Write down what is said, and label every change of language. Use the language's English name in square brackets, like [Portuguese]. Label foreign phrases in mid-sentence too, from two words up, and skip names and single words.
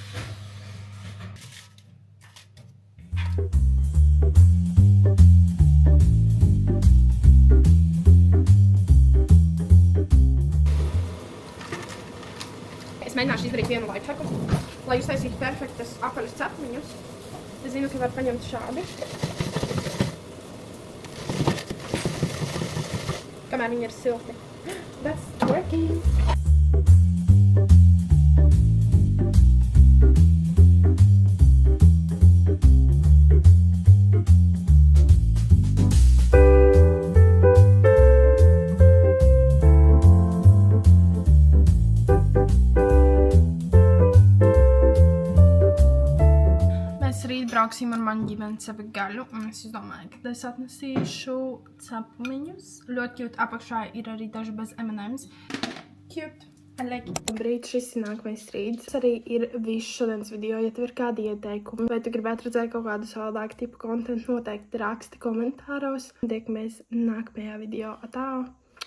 [Latvian] Es mēģināšu izdarīt vienu lifehacku, lai jūs taisītu perfektas apaļas cepumiņus. Es zinu, ka var paņemt šādi. Kamēr viņi ir silti. [English] That's working! [Latvian] Brauksim ar manu ģimeni cepu gaļu, un es domāju, ka es atnesīšu cepumiņus. Ļoti cute. Apakšā ir arī daži bez M&M's. Cute. [English] I like it. [Latvian] Labrīt, šis ir nākamais rīts. Tas arī ir viss šodienas video. Ja tev ir kādi ieteikumi, vai tu gribētu redzēt kaut kādu savādāku tipu kontentu, noteikti raksti komentāros. Tiekamies nākamajā video. Atā!